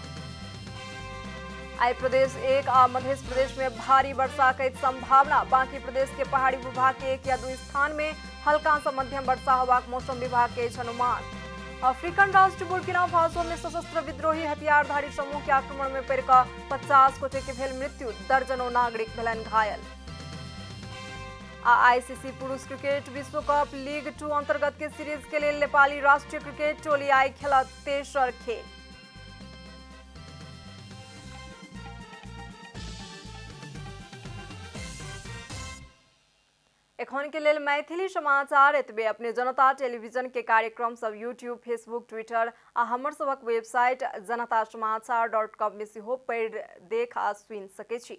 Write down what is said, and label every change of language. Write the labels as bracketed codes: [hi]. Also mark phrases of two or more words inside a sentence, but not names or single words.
[mai] आई प्रदेश 1 आ मध्य प्रदेश में भारी वर्षा के संभावना। बाकी प्रदेश के पहाड़ी विभाग के 1 या 2 स्थान में हल्का से मध्यम वर्षा होबाक मौसम विभाग के अनुमान। अफ्रीकन राष्ट्र बुर्किना फासो में सशस्त्र विद्रोही हथियारधारी समूह के आक्रमण में पड़ि 50 गोटे के भेल मृत्यु, दर्जनों नागरिक भेलनि घायल। आईसीसी पुरुष क्रिकेट विश्व कप लीग 2 अंतर्गत के सीरीज के लिए नेपाली राष्ट्रीय क्रिकेट टोली आई खेलत तेसर खेल। एखन के लेल मैथिली समाचार एतबे। अपने जनता टेलीविजन के कार्यक्रम सब यूट्यूब, फेसबुक, ट्विटर आ हमर सबक वेबसाइट janatasamaachar.com में सेहो पढ़ि देख आ सुनि सकै छी।